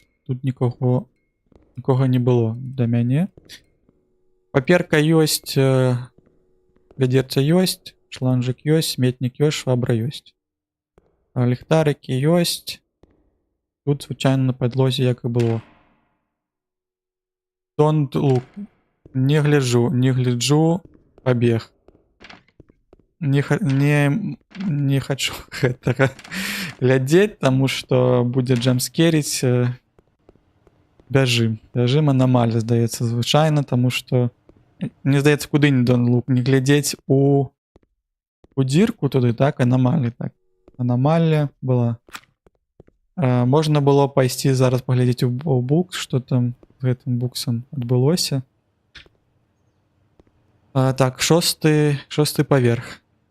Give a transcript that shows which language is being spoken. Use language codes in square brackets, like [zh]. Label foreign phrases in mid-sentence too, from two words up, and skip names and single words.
[be] Тут нікога не было да мяне. Паперка ёсць, вядзерца ёсць, шланжык ёсць, сметнік ёсць, швабра ёсць. Ліхтарыкі ёсць. Тут звычайна на падлозе як і было. [en] Don't look. [be] Не гляджу, пабег. Не хачу гэтага глядзець, таму што будзе джампскеріць. Бяжым анамалія, здаецца, звычайна, таму што мне здаецца, куды не [en] don't look, [be] не глядзець у дзірку туды, так, анамалія, так. Анамалія была. Можна было пайсці зараз паглядзець у букс, што там з гэтым буксам адбылося. Так, 6-й паверх.